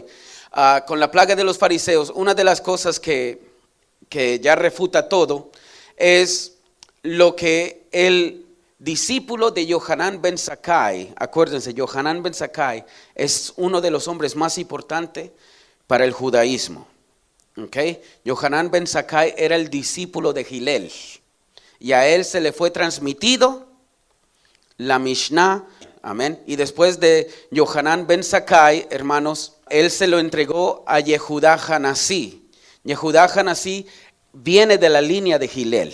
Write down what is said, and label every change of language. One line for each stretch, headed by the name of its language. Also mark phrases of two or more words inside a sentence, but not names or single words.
Spanish: Con la plaga de los fariseos, una de las cosas que ya refuta todo es lo que el discípulo de Yohanan ben Zakkai, acuérdense, Yohanan ben Zakkai es uno de los hombres más importantes para el judaísmo. Okay. Yohanan ben Zakkai era el discípulo de Hillel y a él se le fue transmitido la Mishnah. Amén. Y después de Yohanan ben Zakkai, hermanos, él se lo entregó a Yehudá Hanasí. Yehudá Hanasí viene de la línea de Hillel.